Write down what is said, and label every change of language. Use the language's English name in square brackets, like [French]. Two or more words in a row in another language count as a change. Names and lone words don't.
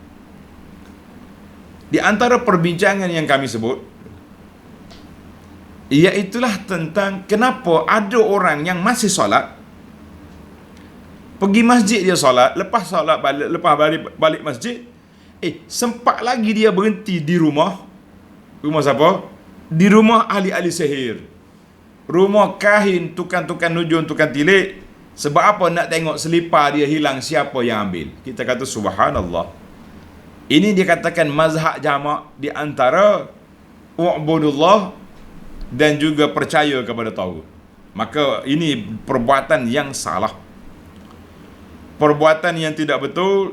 [Malay] Di antara perbincangan yang kami sebut, iaitulah tentang kenapa ada orang yang masih solat, pergi masjid dia solat, lepas solat balik, lepas balik masjid, sempat lagi dia berhenti di rumah. Rumah siapa? Di rumah ahli-ahli sihir, rumah kahin, tukang-tukang nujum, tukang tilik. Sebab apa? Nak tengok selipar dia hilang, siapa yang ambil. Kita kata subhanallah. Ini dikatakan mazhab jamak di antara u'budullah dan juga percaya kepada taghut. Maka ini perbuatan yang salah, perbuatan yang tidak betul.